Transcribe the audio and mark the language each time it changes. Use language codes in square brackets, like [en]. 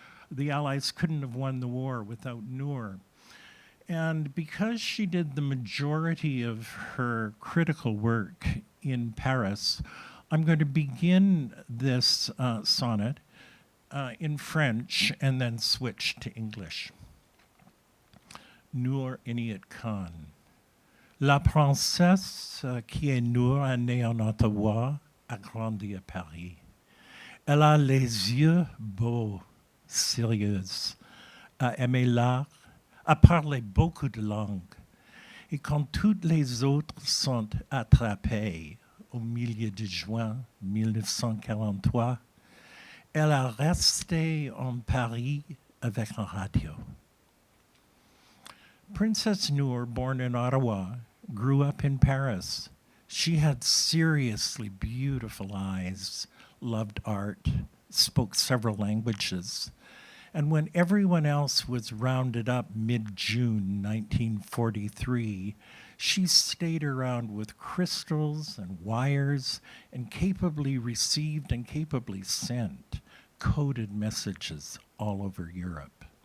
[en] The Allies couldn't have won the war without Noor. And because she did the majority of her critical work in Paris, I'm going to begin this sonnet in French and then switch to English. Noor Inayat Khan. [fr] La princesse qui est Noor, née en Ottawa, a grandi à Paris. Elle a les yeux beaux, sérieux, a aimé l'art, a parlé beaucoup de langues. Et quand toutes les autres sont attrapées au milieu de juin 1943, elle a resté en Paris avec un radio. [en] Princess Noor, born in Ottawa, grew up in Paris. She had seriously beautiful eyes, loved art, spoke several languages. And when everyone else was rounded up mid-June 1943, she stayed around with crystals and wires and capably received and capably sent coded messages all over Europe.